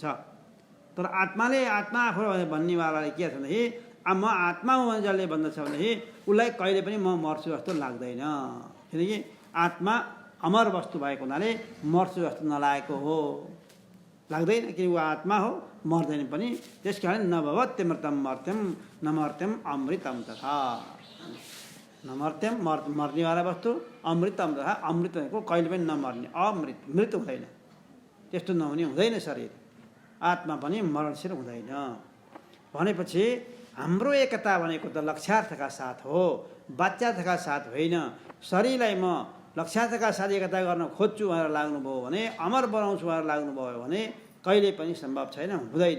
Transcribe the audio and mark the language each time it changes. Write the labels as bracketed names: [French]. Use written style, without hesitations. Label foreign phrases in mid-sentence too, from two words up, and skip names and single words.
[Nepali] तर आत्माले आत्मा आफू भन्नेवालाले के छ भनेदेखि म आत्मा हुँ भने जसले भन्दछ भनेदेखि उसलाई कहिले पनि म मर्छु जस्तो लाग्दैन। किनकि आत्मा अमर वस्तु भएको हुनाले मर्छु जस्तो नलागेको हो, लाग्दैन। कि ऊ आत्मा हो, मर्दैन पनि। त्यस कारण [Sanskrit] नभवत्यमृतम मर्त्यम नमर्त्यम अमृतम तथा। [Nepali] नमर्त्यम मर्नेवाला वस्तु, [Sanskrit] अमृतम तथा। [Nepali] अमृत भनेको कहिले पनि नमर्ने, अमृत, मृत हुँदैन। त्यस्तो नहुने हुँदैन शरीर। आत्मा पनि मरणशील हुँदैन। भनेपछि हाम्रो एकता भनेको त लक्ष्यार्थका साथ हो, बाच्यार्थका साथ होइन। शरीरलाई म लक्ष्यार्थका साथ एकता गर्न खोज्छु भनेर लाग्नुभयो भने, अमर बनाउँछु भनेर लाग्नुभयो भने कहिले पनि सम्भव छैन, हुँदैन।